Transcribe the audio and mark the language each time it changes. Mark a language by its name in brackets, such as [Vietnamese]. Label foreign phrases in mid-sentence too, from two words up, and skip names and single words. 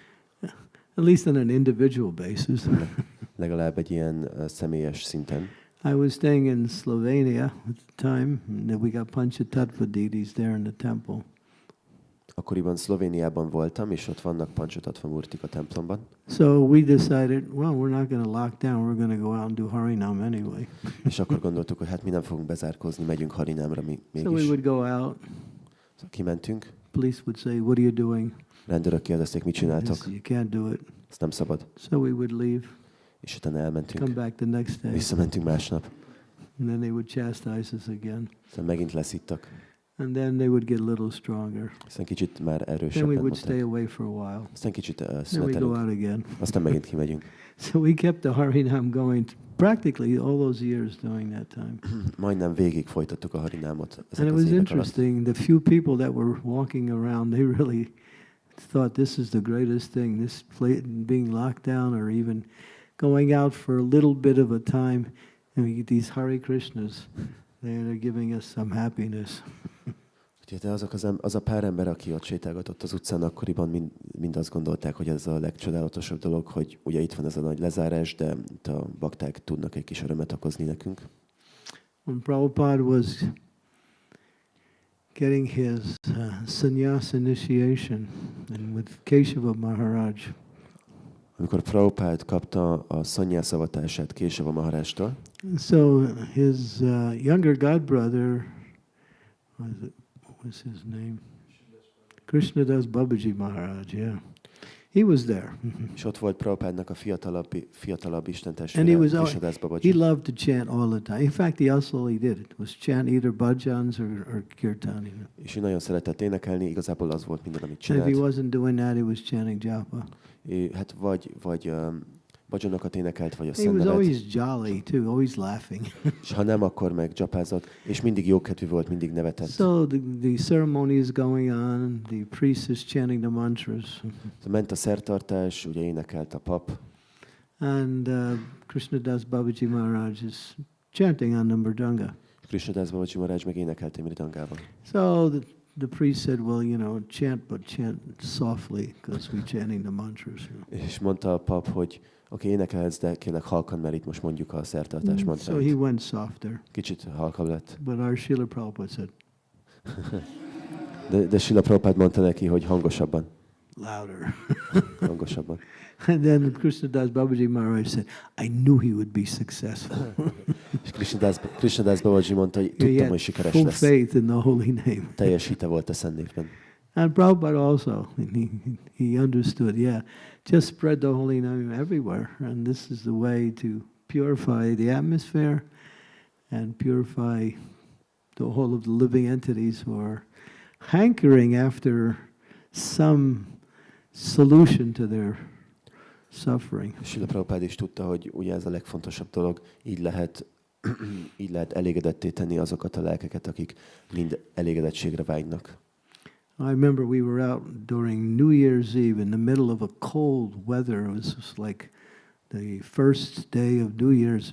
[English] At least on an individual basis. [Hungarian] Legalább egy ilyen személyes szinten. [English] I was staying in Slovenia at the time, and we got Panchatattva deities there in the temple. [Hungarian] Akkoriban Szlovéniában voltam, és ott vannak Panchatattva murtik a templomban. [English] So we decided, well, we're not going to lock down, we're going to go out and do Harinam anyway. [Hungarian] És akkor gondoltuk, hogy hát mi nem fogunk bezárkózni, megyünk Harinámra mégis. [English] So we would go out. [Hungarian] Szóval kimentünk. [English] Police would say, what are you doing? [Hungarian] Rendőrök kérdezték, mit csináltok? [English] You can't do it. [Hungarian] Ez nem szabad. [English] So we would leave, [Hungarian] És utána elmentünk. [English] come back the next day, [Hungarian] Visszamentünk másnap. [English] and then they would chastise us again. [Hungarian] Aztán megint leszittak. [English] And then they would get a little stronger. [Hungarian] Aztán kicsit már [English] Then [Hungarian] erősebben [English] we would [Hungarian] mondták. [English] stay away for a while. [Hungarian] Aztán kicsit [English] Then we go [Hungarian] szünetelünk. [English] out again. [Hungarian] Aztán megint kimegyünk. [English] So we kept the Harinam going practically all those years during that time. [Hungarian] Majdnem végig folytattuk a Harinámot. [English] And [Hungarian] Ezek [English] it [Hungarian] az [English] was [Hungarian] évek alatt. [English] interesting. The few people that were walking around, they really thought this is the greatest thing. This being locked down, or even going out for a little bit of a time, and we get these Hare Krishnas. They're giving us some happiness. [Hungarian] Úgyhogy az a pár ember, aki ott sétálgatott az utcán, akkoriban mind azt gondolták, hogy ez a legcsodálatosabb dolog, hogy ugye itt van ez a nagy lezárás, de itt a bakták tudnak egy kis örömet okozni nekünk. [English] When Prabhupada was getting his sannyas initiation and with Keshava Mahārāja, [Hungarian] Amikor Prabhupád kapta a szannyászavatását Késava Maharajtól, [English] so his younger godbrother, what was his name? Krishna-Das Babaji Maharaj, yeah. He was there. [Hungarian] és ott volt Prabhupádnak a fiatalabb [English] And he [Hungarian] istentestvére, [English] was [Hungarian] Krishna-Das [English] he [Hungarian] Babaji. [English] loved to chant all the time. In fact, that's all he did. It was chant either bhajans or kirtan. [Hungarian] És ő nagyon szeretett énekelni, igazából az volt minden, amit [English] And if he [Hungarian] csinált. [English] wasn't doing that, he was chanting japa. [Hungarian] Hát vagy bhajonokat énekelt, vagy a [English] He was [Hungarian] Szent [English] always [Hungarian] nevet, [English] jolly too, always laughing. [Hungarian] és ha nem, akkor meg dzsapázott, és mindig jókedvű volt, mindig nevetett. [English] So the ceremony is going on. The priest is chanting the mantras, [Hungarian] Ment a szertartás, ugye énekelt a pap, [English] and Krishna-Das Babaji Maharaj is chanting on the mridanga. [Hungarian] Krishna-Das Babaji Maharaj meg énekelt mridangával. [English] So the priest said, well, chant, but chant softly, because we're chanting the mantras. [Hungarian] És mondta a pap, hogy oké, énekelhetsz, de kérlek halkan, mert itt most mondjuk a szertartás [English] So he [Hungarian] mantráit. [English] went softer. [Hungarian] Kicsit halkabb lett. [English] But our Srila Prabhupada said, [Hungarian] De Srila Prabhupád mondta neki, hogy hangosabban. [English] louder. [Hungarian] Hangosabban. [English] And then Krishna-Das Babaji Maharaj said, I knew he would be successful. [Hungarian] És Krishna-Das Babaji mondta, hogy [English] He [Hungarian] tudtam, [English] had [Hungarian] hogy sikeres [English] full [Hungarian] lesz. [English] faith in the holy name. [Hungarian] Teljes hite volt a Szent névben. [English] And Prabhupada also, he understood, yeah, just spread the holy name everywhere. And this is the way to purify the atmosphere and purify the whole of the living entities who are hankering after some solution to their suffering. [Hungarian] Srila Prabhupád is tudta, hogy ugye ez a legfontosabb dolog, így lehet elégedetté tenni azokat a lelkeket, akik mind elégedettségre vágynak. [English] I remember we were out during New Year's Eve in the middle of a cold weather. It was just like the first day of New Year's.